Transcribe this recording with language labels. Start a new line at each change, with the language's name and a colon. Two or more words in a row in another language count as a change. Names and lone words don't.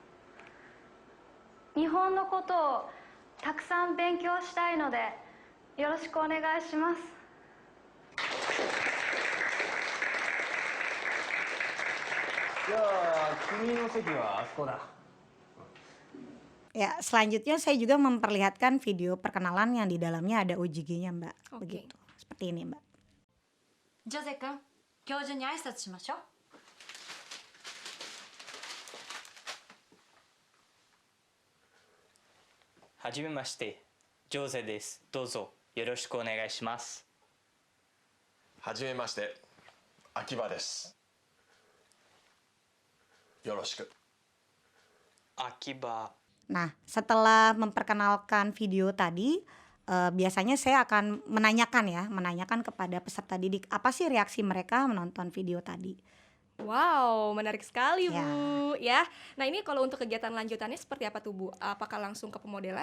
Japanese: 日本のことをたくさん勉強したいので、よろしくお願いします。じゃあ君の席はあそこだ。
Indonesian: Ya, selanjutnya saya juga memperlihatkan video perkenalan yang di dalamnya ada OJG-nya, Mbak. Oke. Begitu. Seperti ini, Mbak.
Japanese: ジョゼ君、教授に挨拶しましょう。はじめまして、ジョーゼです。どうぞよろしくお願いします。はじめまして、秋葉です。よろしく。秋葉。
Indonesian: Nah, setelah memperkenalkan video tadi, biasanya saya akan menanyakan kepada peserta didik apa sih reaksi mereka menonton video tadi. Wow, menarik sekali Ya. Bu. Ya. Nah, ini kalau untuk kegiatan lanjutannya seperti apa tuh Bu? Apakah langsung ke pemodelan?